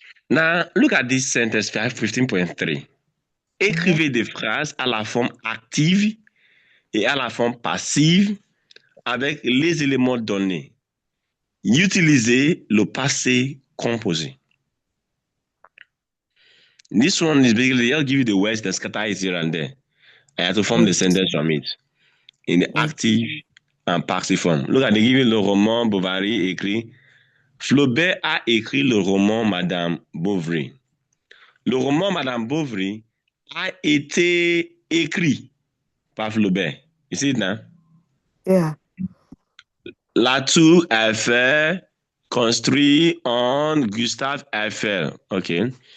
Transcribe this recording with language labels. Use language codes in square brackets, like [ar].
[en] Now, look at this sentence 15.3. Mhm. [fr] Écrivez des phrases à la forme active et à la forme passive avec les éléments donnés. Utilisez le passé composé. [en] This one is basically, I'll give you the words that scatter it here and there. I have to form the sentence from it in the Mm. active and passive form. Look at, they give you [fr] le roman Bovary écrit. Flaubert a écrit le roman Madame Bovary. Le roman Madame Bovary a été écrit par Flaubert. [en] You see it now? Yeah. [fr] La tour Eiffel construit en Gustave Eiffel. Okay.